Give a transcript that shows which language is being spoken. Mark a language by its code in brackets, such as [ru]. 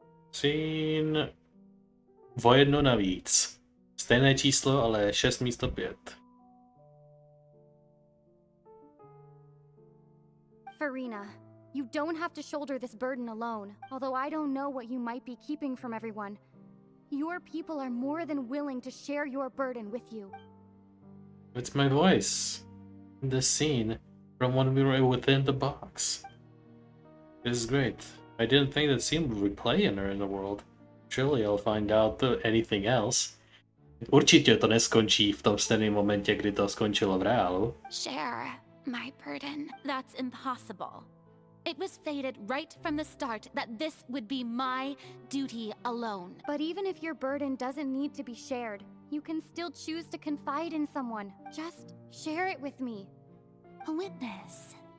[cs] Scene o jedno navíc. Stejné číslo, ale 6 místo 5. [en] Farina, you don't have to shoulder this burden alone, although I don't know what you might be keeping from everyone. Your people are more than willing to share your burden with you. It's my voice. The scene from when we were within the box. This is great. I didn't think that scene would replay in the world. Surely I'll find out anything else. [cs] Určitě to neskončí v tom stejném momentě, kdy to skončilo v reálu. [en] Share my burden. That's impossible. It was fated right from the start that this would be my duty alone. But even if your burden doesn't need to be shared, you can still choose to confide in someone. Just share it with me. A witness.